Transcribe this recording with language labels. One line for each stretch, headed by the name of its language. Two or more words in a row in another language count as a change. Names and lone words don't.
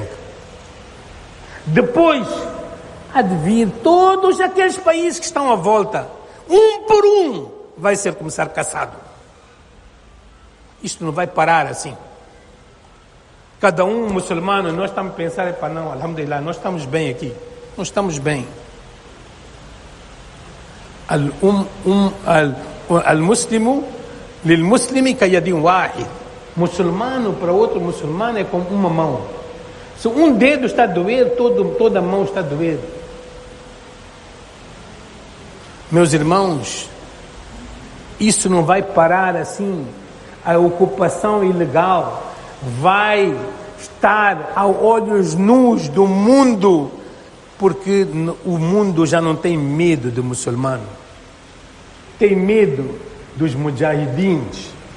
Portuguese: Depois há de vir todos aqueles países que estão à volta. Um por um vai ser começar caçado. Isto não vai parar assim. Cada um muçulmano, nós estamos a pensar, para não, alhamdulillah, nós estamos bem aqui. Nós estamos bem.
Arabic: المسلم للمسلم كيد واحد.
Portuguese: Muçulmano para outro muçulmano é como uma mão. Se um dedo está a doer, toda a mão está a doer. Meus irmãos, isso não vai parar assim. A ocupação ilegal vai estar a olhos nus do mundo, porque o mundo já não tem medo do muçulmano, tem medo dos mujahidins.